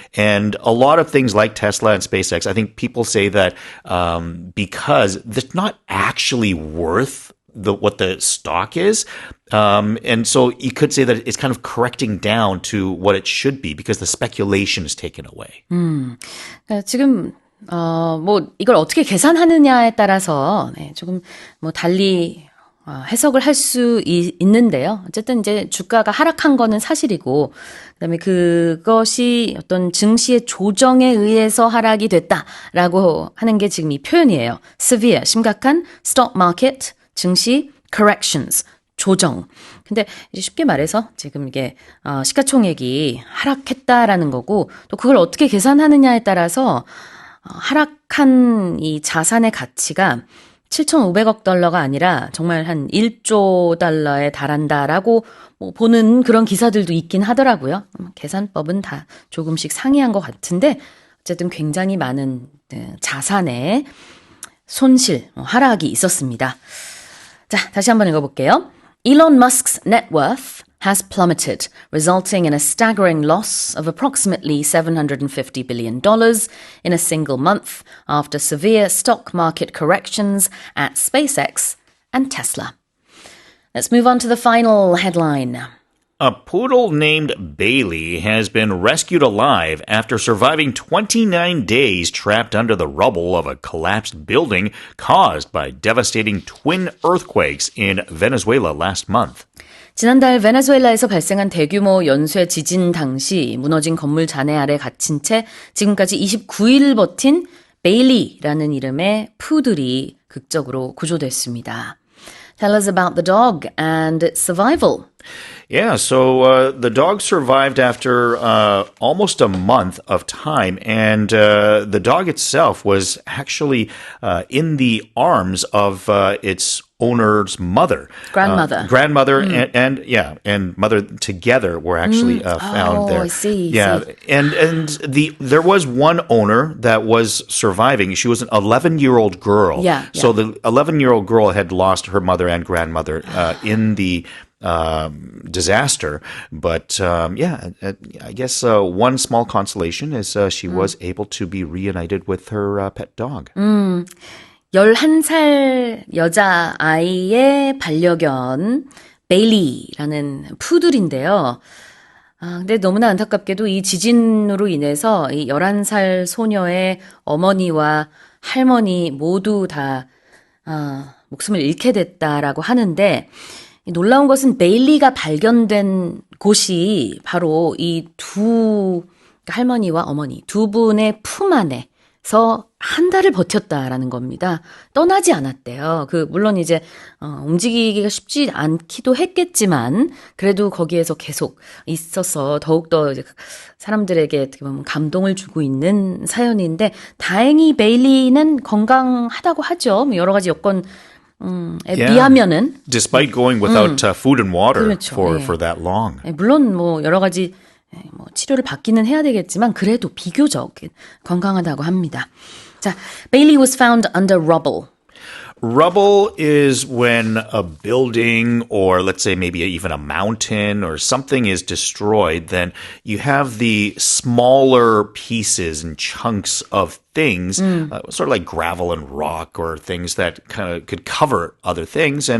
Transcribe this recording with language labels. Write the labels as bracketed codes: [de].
[en] And a lot of things like Tesla and SpaceX, I think people say that because they're not actually worth what the stock is. And so you could say that it's kind of correcting down to what it should be because the speculation is taken away. [ko] 지금 이걸 어떻게 계산하느냐에 따라서 조금 달리 해석을 할 수 있는데요. 어쨌든 이제 주가가 하락한 거는 사실이고, 그다음에 그것이 어떤 증시의 조정에 의해서 하락이 됐다라고 하는 게 지금 이 표현이에요. [en] Severe, 심각한, stock market, 증시, corrections, 조정. [ko] 근데 이제 쉽게 말해서 지금 이게 시가총액이 하락했다라는 거고 또 그걸 어떻게 계산하느냐에 따라서 하락한 이 자산의 가치가 7,500억 달러가 아니라 정말 한 1조 달러에 달한다라고 보는 그런 기사들도 있긴 하더라고요. 계산법은 다 조금씩 상이한 것 같은데 어쨌든 굉장히 많은 자산의 손실, 하락이 있었습니다. 자, 다시 한번 읽어볼게요. [en] Elon Musk's net worth has plummeted, resulting in a staggering loss of approximately $750 billion in a single month after severe stock market corrections at SpaceX and Tesla. Let's move on to the final headline. A poodle named Bailey has been rescued alive after surviving 29 days trapped under the rubble of a collapsed building caused by devastating twin earthquakes in Venezuela last month. [ko] 지난달 베네수엘라에서 발생한 대규모 연쇄 지진 당시 무너진 건물 잔해 아래 갇힌 채 지금까지 29일 버틴 베일리라는 이름의 푸들이 극적으로 구조됐습니다. [en] Tell us about the dog and its survival. Yeah, so the dog survived after almost a month of time, and the dog itself was actually in the arms of its owner's mother. Grandmother. Grandmother and mother together were actually found there. I see. Yeah, and there was one owner that was surviving. She was an 11-year-old girl. Yeah. So the 11-year-old girl had lost her mother and grandmother in the disaster. But I guess one small consolation is she was able to be reunited with her pet dog. [ko] 11살 여자아이의 반려견 베일리라는 푸들인데요. 근데 너무나 안타깝게도 이 지진으로 인해서 이 11살 소녀의 어머니와 할머니 모두 다 목숨을 잃게 됐다라고 하는데 놀라운 것은 베일리가 발견된 곳이 바로 이 할머니와 어머니 두 분의 품 안에서 한 달을 버텼다라는 겁니다. 떠나지 않았대요. 물론 이제, 움직이기가 쉽지 않기도 했겠지만, 그래도 거기에서 계속 있어서 더욱더 이제 사람들에게 어떻게 보면 감동을 주고 있는 사연인데, 다행히 베일리는 건강하다고 하죠. 여러 가지 여건에 비하면은. [en] Despite going without food and water [ko] 그렇죠. [en] for that long. [ko] 물론 여러 가지 치료를 받기는 해야 되겠지만 그래도 비교적 건강하다고 합니다. [en] 자, Bailey was found under rubble. Rubble is when a building or let's say maybe even a mountain or something is destroyed, then you have the smaller pieces and chunks of things, sort of like gravel and rock or things that kind of could cover other things.